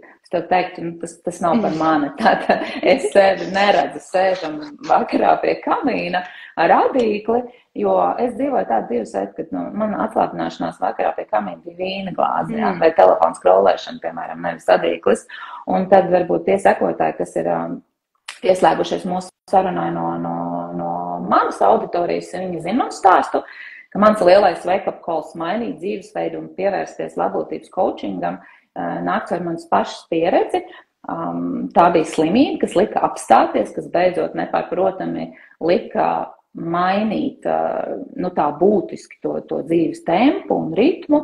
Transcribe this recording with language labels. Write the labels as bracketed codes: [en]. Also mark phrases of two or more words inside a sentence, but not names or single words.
[lv] Es tev teiktu, tas nav par mani. Tātad es sevi neredzu sēžam vakarā pie kamīna ar adīkli, jo es dzīvoju tādu dzīvesveidu, kad mana atslābināšanās vakarā pie kamīna bija vīna glāze, vai telefons skrolēšana, piemēram, nevis adīklis. Un tad varbūt tie sekotāji, kas ir pieslēgušies mūsu sarunai no manas auditorijas, viņi zina un stāstu, ka mans lielais [en] wake-up calls [lv] mainīt dzīvesveidu un pievērsties labklājības coachingam nāks ar manas pašas pieredzi. Tā bija slimība, kas lika apstāties, kas beidzot nepārprotami lika mainīt tā būtiski to dzīves tempu un ritmu.